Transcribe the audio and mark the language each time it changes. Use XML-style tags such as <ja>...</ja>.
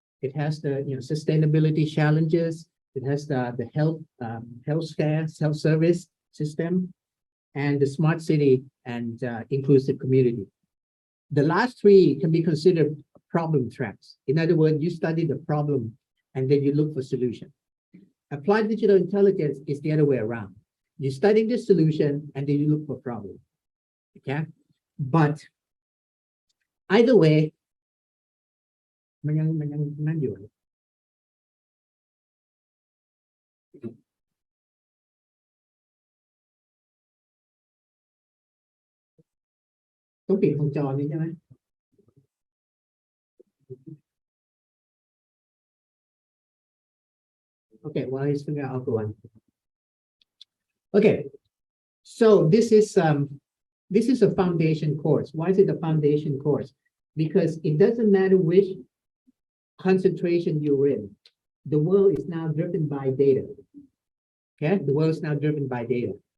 <en>It has the sustainability challenges. It has the healthcare, self-service system, and the smart city and inclusive community. The last 3 can be considered problem tracks. In other words, you study the problem and then you look for solution. Applied digital intelligence is the other way around. You study the solution and then you look for problem. Okay, but either way,</en> <th>มันยังนั่นอยู่ ต้องปิดของจอนี้ใช่ไหม</th> <en>Okay, well, let's figure out. I'll go on. Okay, so this is a foundation course. Why is it a foundation course? Because it doesn't matter which concentration you're in. The world is now driven by data. Okay, the world is now driven by data.</en>